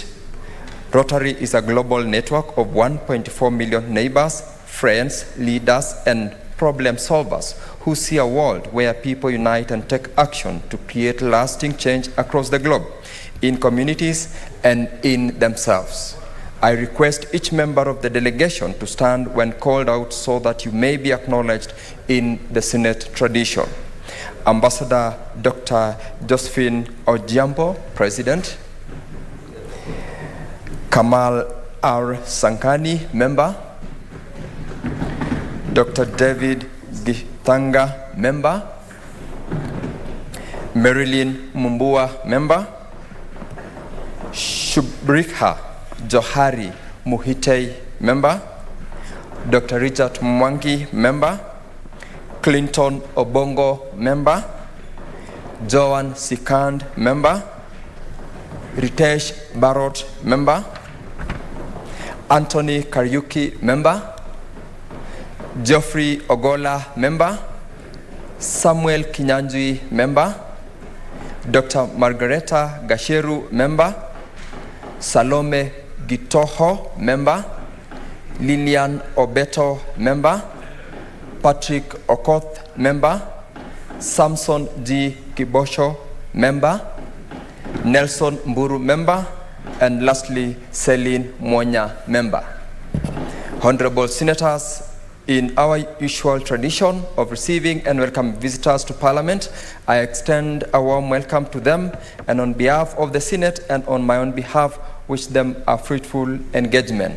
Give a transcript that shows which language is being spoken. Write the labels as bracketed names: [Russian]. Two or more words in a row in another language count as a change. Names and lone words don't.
[English] Rotary is a global network of 1.4 million neighbors, friends, leaders, and problem solvers who see a world where people unite and take action to create lasting change across the globe, in communities and in themselves. I request each member of the delegation to stand when called out so that you may be acknowledged in the Senate tradition. Ambassador Dr. Josephine Ojiambo, President. Kamal R. Sankani, Member. Dr. David Tanga, member. Marilyn Mumbua, member. Shubrikha Johari Muhitei, member. Dr. Richard Mwangi, member. Clinton Obongo, member. Joan Sikand, member. Ritesh Barot, member. Anthony Kariuki, member. Geoffrey Ogola, member. Samuel Kinyanjui, member. Dr. Margareta Gasheru, member. Salome Gitoho, member. Lilian Obeto, member. Patrick Okoth, member. Samson G. Kibosho, member. Nelson Mburu, member. And lastly, Celine Monya, member. Honorable Senators, in our usual tradition of receiving and welcoming visitors to Parliament, I extend a warm welcome to them, and on behalf of the Senate and on my own behalf, wish them a fruitful engagement.